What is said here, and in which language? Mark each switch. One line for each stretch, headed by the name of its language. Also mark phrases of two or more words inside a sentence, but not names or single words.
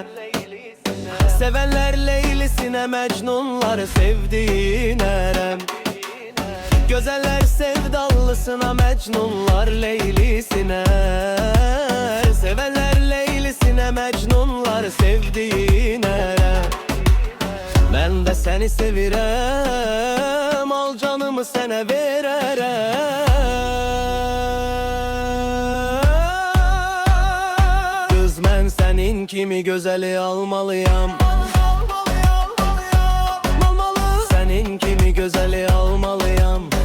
Turkish: Sevenler Leylisine, Mecnunlar sevdiğine. Gözeller sevdallısına, Mecnunlar Leylisine. Sevenler Leylisine, Mecnunlar sevdiğine. Ben de seni
Azerbaijani: sevirəm, al canımı sənə verərəm. Kız mən sənin kimi gözəli almalıyam. Sənin kimi gözəli almalıyam.